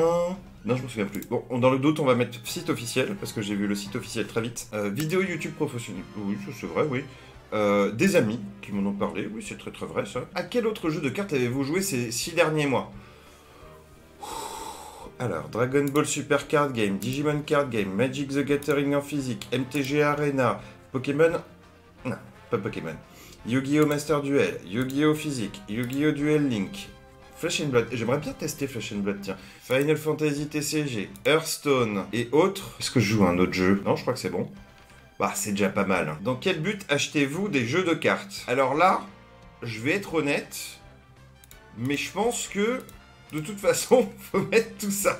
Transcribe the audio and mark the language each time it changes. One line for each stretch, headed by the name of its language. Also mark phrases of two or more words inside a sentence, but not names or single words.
French: Non, je me souviens plus. Bon, dans le doute, on va mettre site officiel, parce que j'ai vu le site officiel très vite. Vidéo YouTube professionnelle. Oui, c'est vrai, oui. Des amis qui m'en ont parlé. Oui, c'est très très vrai, ça. À quel autre jeu de cartes avez-vous joué ces 6 derniers mois? Alors, Dragon Ball Super Card Game, Digimon Card Game, Magic the Gathering en physique, MTG Arena, Pokémon... Non, pas Pokémon. Yu-Gi-Oh! Master Duel, Yu-Gi-Oh! Physique, Yu-Gi-Oh! Duel Link... Flesh and Blood, j'aimerais bien tester Flesh and Blood, tiens. Final Fantasy TCG, Hearthstone et autres. Est-ce que je joue à un autre jeu? Non, je crois que c'est bon. Bah, c'est déjà pas mal. Dans quel but achetez-vous des jeux de cartes? Alors là, je vais être honnête, mais je pense que, de toute façon, faut mettre tout ça.